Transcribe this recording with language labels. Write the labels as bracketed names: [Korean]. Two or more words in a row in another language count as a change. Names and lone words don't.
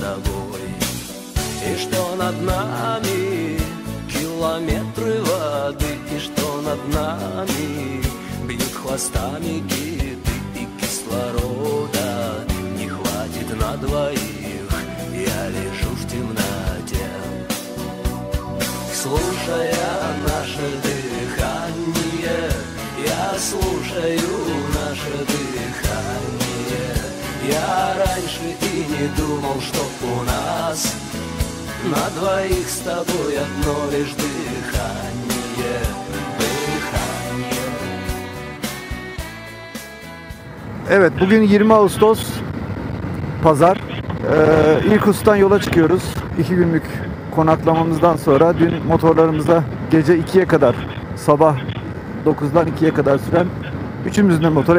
[Russian] тобой, и что над нами километры воды, и что над нами бьют хвостами киты, и кислорода не хватит на двоих, я лежу в темноте, слушая наше дыхание, я слушаю наше дыхание. Я раньше и не думал, что у нас на двоих с тобой одно лишь дыхание, дыхание. [Turkish] Evet, bugün 20 Ağustos Pazar. İrkut'tan yola çıkıyoruz. 2 günlük konaklamamızdan sonra dün motorlarımıza gece 2'ye kadar, sabah 9'dan 2'ye kadar süren üçümüzün de motoru.